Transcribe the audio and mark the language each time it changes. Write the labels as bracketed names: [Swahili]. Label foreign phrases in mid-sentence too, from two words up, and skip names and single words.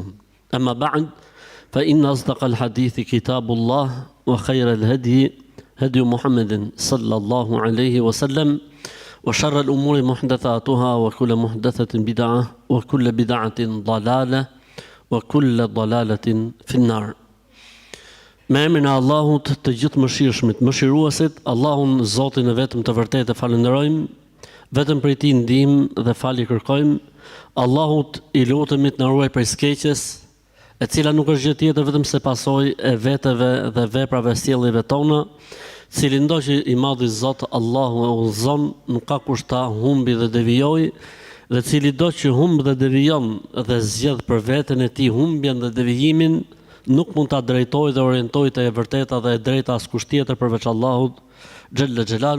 [Arabic] أما بعد فإن أصدق الحديث كتاب الله وخير الهدي هدي محمد صلى الله عليه وسلم وشر الأمور محدثاتها وكل محدثة بدعة وكل بدعة ضلالة وكل ضلالة في النار. [Albanian] Me emrin e Allahut të gjithë mëshirshmit, mëshiruesit, Allahun Zotin e vetëm të vërtetë falenderojmë, vetëm prej tij ndihmë dhe falje kërkojmë. Allahut i lutemi të na ruaj prej skeqjes, e cila nuk është gjë tjetër vetëm se pasojë e veteve dhe veprave sjelljes tona, cili ndoqë i madhi Zot Allahu e udhëzon, nuk ka kush ta humbi dhe devijojë, dhe cili do që humb dhe devijon dhe zgjedh për veten e tij humbjen dhe devijimin, nuk mund ta drejtojë dhe orientojë te e vërteta dhe e drejta askush tjetër përveç Allahut [Arabic] جل جلاله.